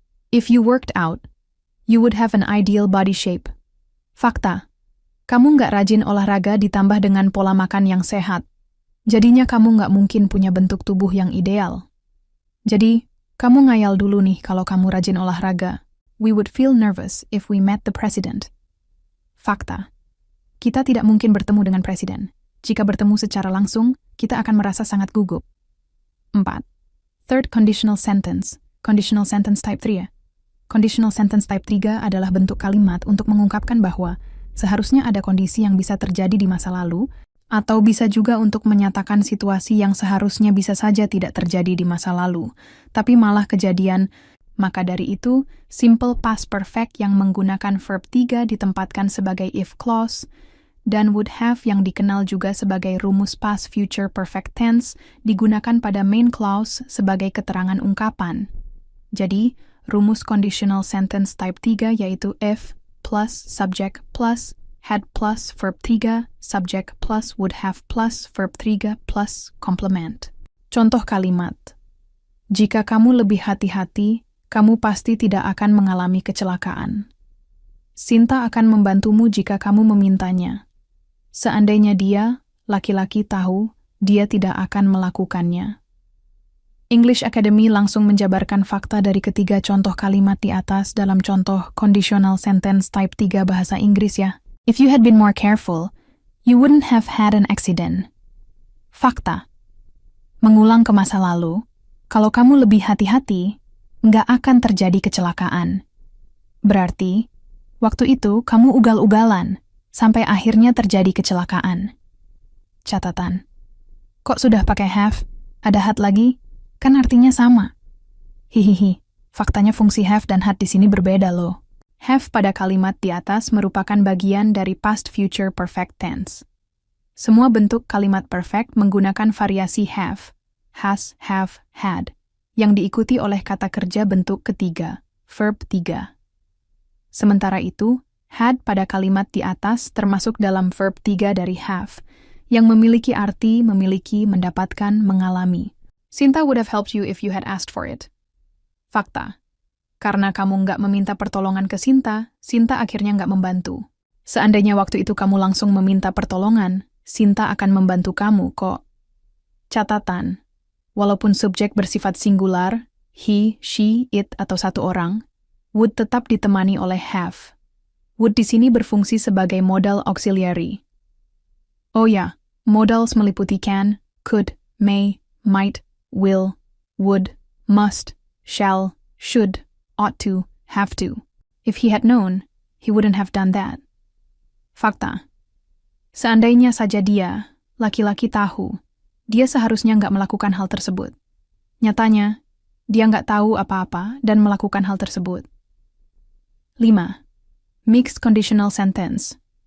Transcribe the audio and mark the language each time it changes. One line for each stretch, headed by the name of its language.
English: If you worked out, you would have an ideal body shape.
Indonesian: Fakta. Kamu nggak rajin olahraga ditambah dengan pola makan yang sehat. Jadinya kamu nggak mungkin punya bentuk tubuh yang ideal. Jadi, kamu ngayal dulu nih kalau kamu rajin olahraga.
English: We would feel nervous if we met the president.
Indonesian: Fakta. Kita tidak mungkin bertemu dengan presiden. Jika bertemu secara langsung, kita akan merasa sangat gugup. 4.
English: Third conditional sentence. Conditional sentence type 3 ya.
Indonesian: Conditional sentence type 3 adalah bentuk kalimat untuk mengungkapkan bahwa seharusnya ada kondisi yang bisa terjadi di masa lalu, atau bisa juga untuk menyatakan situasi yang seharusnya bisa saja tidak terjadi di masa lalu, tapi malah kejadian. Maka dari itu, simple past perfect yang menggunakan verb 3 ditempatkan sebagai if clause, dan would have yang dikenal juga sebagai rumus past future perfect tense digunakan pada main clause sebagai keterangan ungkapan. Jadi, rumus conditional sentence type 3 yaitu if plus subject plus had plus verb 3, subject plus would have plus verb 3 plus complement. Contoh kalimat. Jika kamu lebih hati-hati, kamu pasti tidak akan mengalami kecelakaan. Sinta akan membantumu jika kamu memintanya. Seandainya dia, laki-laki tahu, dia tidak akan melakukannya. English Academy langsung menjabarkan fakta dari ketiga contoh kalimat di atas dalam contoh conditional sentence type 3 bahasa Inggris ya.
English: If you had been more careful, you wouldn't have had an accident.
Indonesian: Fakta. Mengulang ke masa lalu, kalau kamu lebih hati-hati, nggak akan terjadi kecelakaan. Berarti, waktu itu kamu ugal-ugalan, sampai akhirnya terjadi kecelakaan. Catatan. Kok sudah pakai have? Ada had lagi? Kan artinya sama. Hihihi, faktanya fungsi have dan had di sini berbeda loh. Have pada kalimat di atas merupakan bagian dari past future perfect tense. Semua bentuk kalimat perfect menggunakan variasi have, has, have, had, yang diikuti oleh kata kerja bentuk ketiga, verb 3. Sementara itu, had pada kalimat di atas termasuk dalam verb 3 dari have, yang memiliki arti memiliki, mendapatkan, mengalami.
English: Sinta would have helped you if you had asked for it.
Indonesian: Fakta. Karena kamu nggak meminta pertolongan ke Sinta, Sinta akhirnya nggak membantu. Seandainya waktu itu kamu langsung meminta pertolongan, Sinta akan membantu kamu kok. Catatan, walaupun subjek bersifat singular, he, she, it, atau satu orang, would tetap ditemani oleh have. Would di sini berfungsi sebagai modal auxiliary. Oh ya, modals meliputi can, could, may, might, will, would, must, shall, should, ought to, have to.
English: If he had known, he wouldn't have done that.
Indonesian: Fakta. Seandainya saja dia, laki-laki tahu, dia seharusnya nggak melakukan hal tersebut. Nyatanya, dia nggak tahu apa-apa dan melakukan hal tersebut. 5.
English: Mixed conditional sentence.